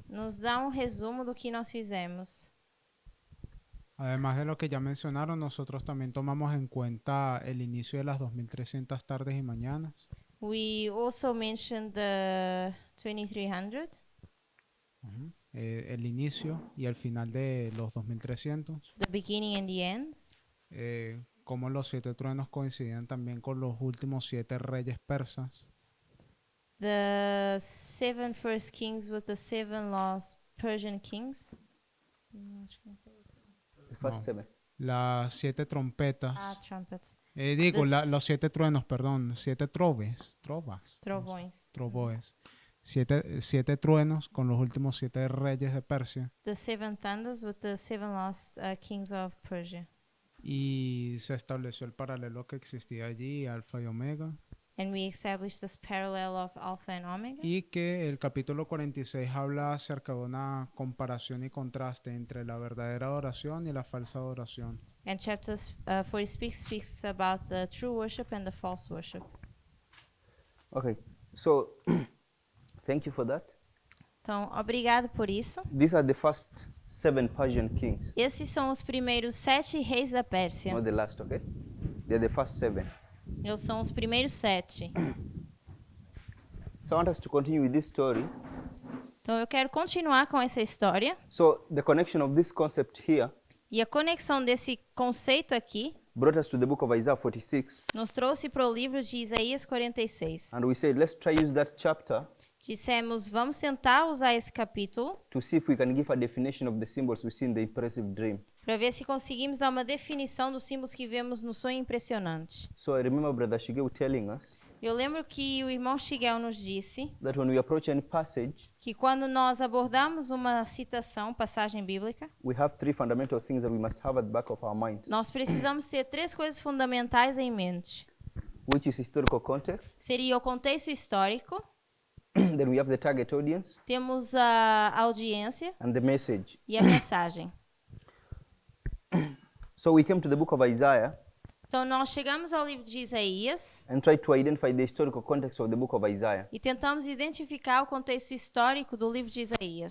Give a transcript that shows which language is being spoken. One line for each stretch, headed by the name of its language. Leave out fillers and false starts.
Portuguese: nos dá um resumo do que nós fizemos.
Spanish: Además de lo que ya mencionaron, nosotros también tomamos en cuenta el inicio de las 2300 tardes y mañanas.
English: We also mentioned the 2300,
Spanish: El inicio y el final de los 2300.
English: the beginning and the end.
Spanish: Cómo los 7 truenos coincidían también con los últimos 7 reyes persas.
English: The 7 first kings with the 7 lost Persian kings. The first
Spanish: No. 7. Las 7 trompetas.
English: Trumpets.
Spanish: Los 7 truenos, perdón. 7 trovas.
Portuguese: Trovões. Trovoes.
Spanish: 7 truenos con los últimos 7 reyes de Persia.
English: The 7 thunders with the 7 lost kings of Persia.
Spanish: Y se estableció el paralelo que existía allí, Alfa y Omega.
English: And we established this parallel of Alpha and Omega.
Spanish: Y que el capítulo 46 habla acerca de una comparación y contraste entre la verdadera adoración y la falsa adoración.
English: And chapter 46 speaks about the true worship and the false worship. Okay. So thank you for that.
Portuguese: Então, obrigado por isso.
English: These are the first 7 Persian kings,
Portuguese: Esses são os primeiros 7 reis da Pérsia.
English: not the last, okay? They're the first 7.
Portuguese: Eles são os primeiros 7.
English: So I want us to continue with this story
Portuguese: Então eu quero continuar com essa história.
English: So the connection of this concept here
Portuguese: E a conexão desse conceito aqui
English: brought us to the book of Isaiah 46.
Portuguese: nos trouxe para o livro de Isaías 46.
English: And we said, let's try use that chapter
Portuguese: Dissemos, vamos tentar usar esse capítulo
English: to see if we can give a definition of the symbols we see in the impressive dream.
Portuguese: para ver se conseguimos dar uma definição dos símbolos que vemos no sonho impressionante.
English: So I remember Brother Shigeo telling us
Portuguese: Eu lembro que o irmão Shigel nos disse
English: that when we approach any passage,
Portuguese: que quando nós abordamos uma citação, passagem bíblica,
English: we have three fundamental things that we must have at the back of our minds,
Portuguese: nós precisamos ter três coisas fundamentais em mente.
English: which is historical context,
Portuguese: Seria o contexto histórico,
English: then we have the target audience,
Portuguese: temos a audiência
English: and the message.
Portuguese: e a mensagem.
English: So we came to the book of Isaiah
Portuguese: Então nós chegamos ao livro de Isaías
English: and tried to identify the historical context of the book of Isaiah.
Portuguese: e tentamos identificar o contexto histórico do livro de Isaías.